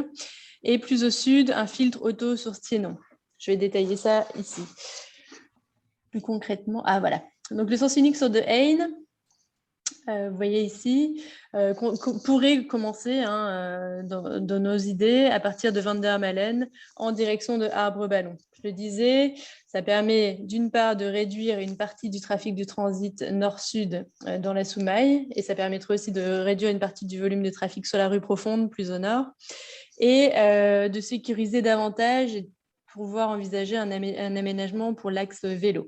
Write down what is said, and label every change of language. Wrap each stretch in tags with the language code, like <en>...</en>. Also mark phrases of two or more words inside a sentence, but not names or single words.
<fr>Et plus au sud, un filtre auto sur Stiénon. Je vais détailler ça ici. Plus concrètement, voilà. Donc le sens unique sur De Haine, vous voyez ici, qu'on pourrait commencer dans nos idées à partir de Van der Malen en direction de Arbre-Ballon. Je le disais, ça permet d'une part de réduire une partie du trafic du transit nord-sud dans la Soumaï, et ça permettrait aussi de réduire une partie du volume de trafic sur la rue Profonde, plus au nord, et de sécuriser davantage et pouvoir envisager un aménagement pour l'axe vélo.</fr>